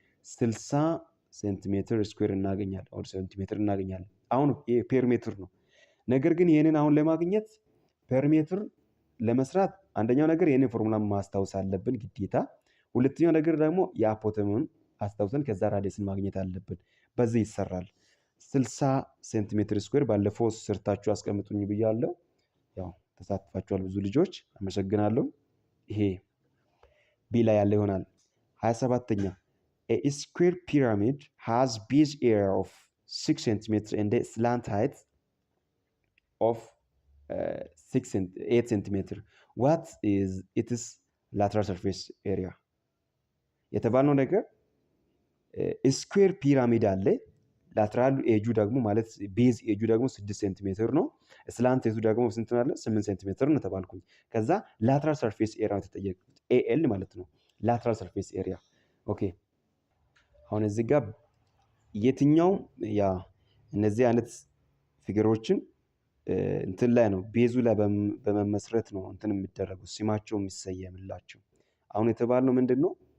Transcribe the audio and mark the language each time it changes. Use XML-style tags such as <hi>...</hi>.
<am>60 ሴንቲሜትር ስኩዌር እናገኛለን። ኦር ሴንቲሜትር እናገኛለን። አሁን ይሄ ፔር ሜትር ነው። ነገር ግን ይሄንን አሁን ለማግኘት ፔር ሜትር ለመስራት አንደኛው ነገር ይሄንን ፎርሙላ ማስታወስ አለብን ግዴታ። ሁለተኛው ነገር ደግሞ የአፖተሙን አስታውሰን ከዛ ራዲየስን ማግኘት አለብን። በዚህ ይሰራል። 60 ሴንቲሜትር ስኩዌር ባለፈው ሰርታችሁ አስቀምጡኝ ብያለሁ። ያው ተሳትፋችኋል ብዙ ልጆች፣ አመሰግናለሁ። ይሄ ቢ ላይ ያለ ይሆናል።</am> <en>27ኛ a square pyramid has base area of 6 cm and a slant height of 8 cm. What is its lateral surface area?</en> <am>የተባለው ነገር ስኩዌር ፒራሚድ አለ። ላተራል ኤጁ ደግሞ ማለት ቤዝ ኤጁ ደግሞ 6 ሴንቲሜትር ነው። ስላንት ኤጁ ደግሞ ስንት ነው? 8 ሴንቲሜትር ነው ተባልኩኝ። ከዛ ላተራል ሰርፌስ ኤሪያ ተጠየቅኩት። ኤኤል ማለት ነው ላተራል ሰርፌስ ኤሪያ። ኦኬ አሁን እዚህ ጋር የትኛው ያ እነዚህ አይነት ፊገሮችን እንትን ላይ ነው ቤዙ ላይ በመመስረት ነው እንትን የሚደረጉት ስማቸው የሚሰየምላቸው። አሁን የተባልነው ምንድነው?</am>